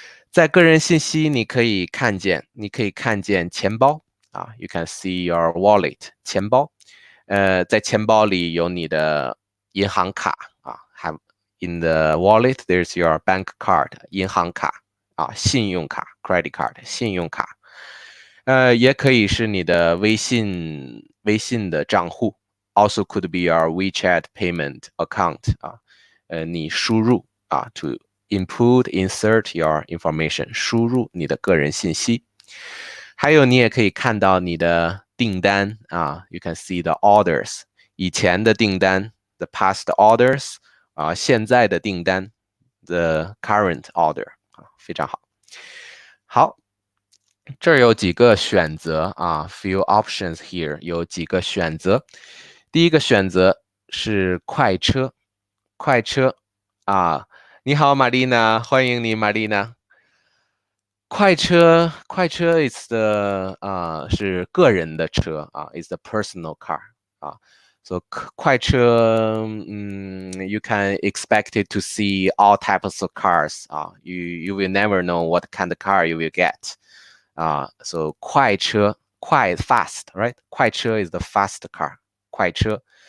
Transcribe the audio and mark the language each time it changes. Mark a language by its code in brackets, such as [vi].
[zh] 在个人信息你可以看见钱包 [en] you can see your wallet [zh] 钱包在钱包里有你的银行卡 [en] have in the wallet there's your bank card [zh] 银行卡信用卡 [en] credit card [zh] 信用卡也可以是你的微信的账户 [en] also could be your WeChat payment account [zh] 你输入 [en] to input insert your information [zh] 输入你的个人信息。还有你也可以看到你的订单 [en] you can see the orders [zh] 以前的订单 [en] the past orders [zh] 现在的订单 [en] the current order [zh] 非常好。好，这儿有几个选择 [en] few options here [zh] 有几个选择。第一个选择是快车，快车你好，玛丽娜，欢迎你，玛丽娜。 [en] 快车，快车 is the [zh] 是个人的车 [en] is the personal car so 快车you can expect it to see all types of cars you will never know what kind of car you will get so [zh] 快车快 [en] fast right 快车 is the fast car 快车